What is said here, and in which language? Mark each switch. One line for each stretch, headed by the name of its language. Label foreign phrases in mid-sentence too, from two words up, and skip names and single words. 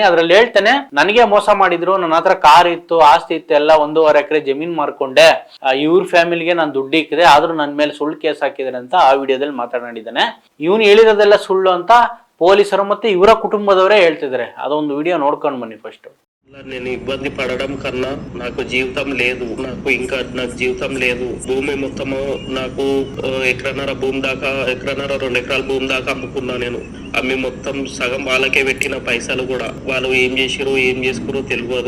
Kannada: ಅದ್ರಲ್ಲಿ ಹೇಳ್ತಾನೆ, ನನಗೆ ಮೋಸ ಮಾಡಿದ್ರು, ನನ್ನ ಹತ್ರ ಕಾರ್ ಇತ್ತು, ಆಸ್ತಿ ಇತ್ತು, ಎಲ್ಲ 1.5 ಎಕರೆ ಜಮೀನ್ ಮಾರ್ಕೊಂಡೆ, ಇವ್ರ ಫ್ಯಾಮಿಲಿಗೆ ನಾನು ದುಡ್ಡು ಇಕ್ಕಿದೆ, ಆದ್ರೂ ನನ್ನ ಮೇಲೆ ಸುಳ್ಳು ಕೇಸ್ ಹಾಕಿದ್ದಾರೆ ಅಂತ ಆ ವಿಡಿಯೋದಲ್ಲಿ ಮಾತನಾಡಿದ್ದಾನೆ. ಇವನು ಹೇಳಿರೋದೆಲ್ಲ ಸುಳ್ಳು ಅಂತ పోలీసులు ಮತ್ತೆ ಇವರ ಕುಟುಂಬದವರೇ ಹೇಳ್ತಿದ್ದಾರೆ. ಅದೊಂದು ವಿಡಿಯೋ ನೋಡ್ಕೊಂಡು ಬನ್ನಿ ಫಸ್ಟ್.
Telugu: నేను ఇబ్బంది పడడం కన్నా నాకు జీవితం లేదు, నాకు జీవితం లేదు. భూమి మొత్తము నాకు ఎకరన్నర భూమి దాకా, ఎకరన్నర 2 ఎకరాల భూమి దాకా అమ్ముకున్నా. నేను అమ్మి మొత్తం సగం వాళ్ళకే పెట్టిన పైసలు కూడా. వాళ్ళు ఏం చేసిరో ఏం చేసుకురో తెలియదు.